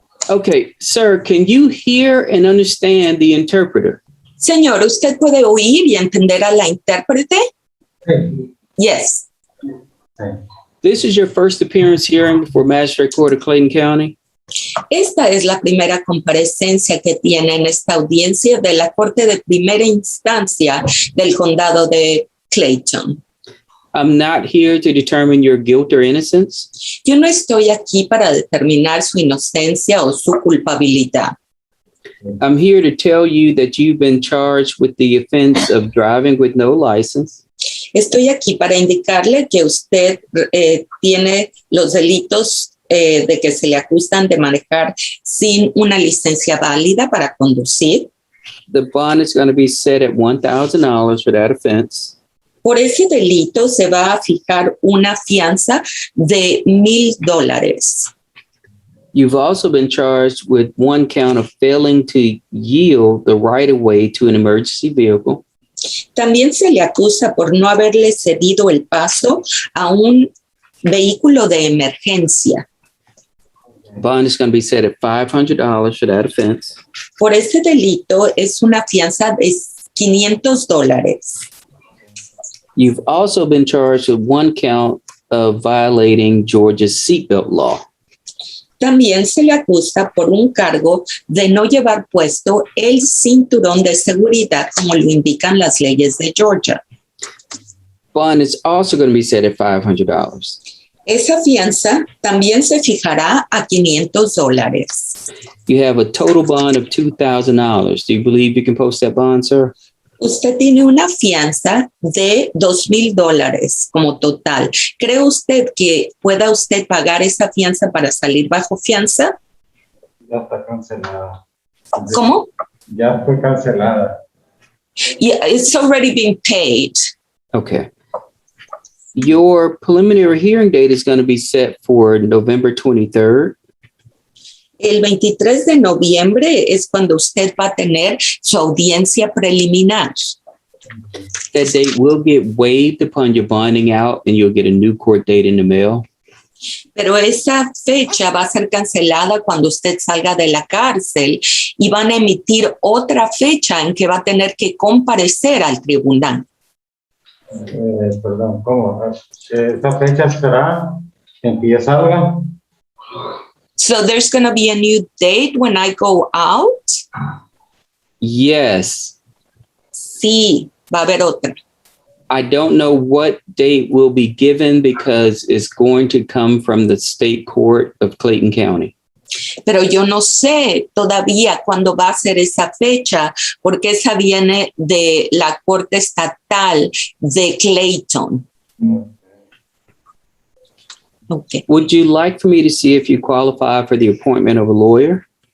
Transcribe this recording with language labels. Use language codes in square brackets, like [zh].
[en] Okay, sir, can you hear and understand the interpreter? [es] Señor, ¿usted puede oír y entender a la intérprete? [en] Yes. This is your first appearance hearing before Magistrate Court of Clayton County. [es] Esta es la primera comparecencia que tiene en esta audiencia de la Corte de Primera Instancia del Condado de Clayton. [en] I'm not here to determine your guilt or innocence. [es] Yo no estoy aquí para determinar su inocencia o su culpabilidad. [en] I'm here to tell you that you've been charged with the offense of driving with no license. [es] Estoy aquí para indicarle que usted tiene los delitos de que se le acusan de manejar sin una licencia válida para conducir. [en] The bond is going to be set at $1,000 for that offense. [es] Por ese delito se va a fijar una fianza de $1,000. [en] You've also been charged with one count of failing to yield the right-of-way to an emergency vehicle. [es] También se le acusa por no haberle cedido el paso a un vehículo de emergencia. [en] Bond is going to be set at $500 for that offense. [es] Por ese delito es una fianza de $500. [en] You've also been charged with one count of violating Georgia's seatbelt law. [es] También se le acusa por un cargo de no llevar puesto el cinturón de seguridad como lo indican las leyes de Georgia. [en] Bond is also going to be set at $500. [es] Esa fianza también se fijará a $500. [en] You have a total bond of $2,000. Do you believe you can post that bond, sir? [es] Usted tiene una fianza de $2,000 como total. ¿Cree usted que pueda usted pagar esa fianza para salir bajo fianza? Ya está cancelada. ¿Cómo? Ya fue cancelada. [en] Yeah, it's already been paid. Okay. Your preliminary hearing date is going to be set for November 23rd. [es] El 23 de noviembre es cuando usted va a tener su audiencia preliminar. [en] That date will get waived upon your bonding out and you'll get a new court date in the mail. [es] Pero esa fecha va a ser cancelada cuando usted salga de la cárcel y van a emitir otra fecha en que va a tener que comparecer al tribunal. Perdón, ¿cómo? ¿Esta fecha será en que ya salga? [en] So there's going to be a new date when I go out? Yes. [es] Sí, va a haber otra. [en] I don't know what date will be given because it's going to come from the state court of Clayton County. [es] Pero yo no sé todavía cuándo va a ser esa fecha, porque esa viene de la Corte Estatal de Clayton. [en] Okay. Would you like for me to see if you qualify for the appointment of a lawyer?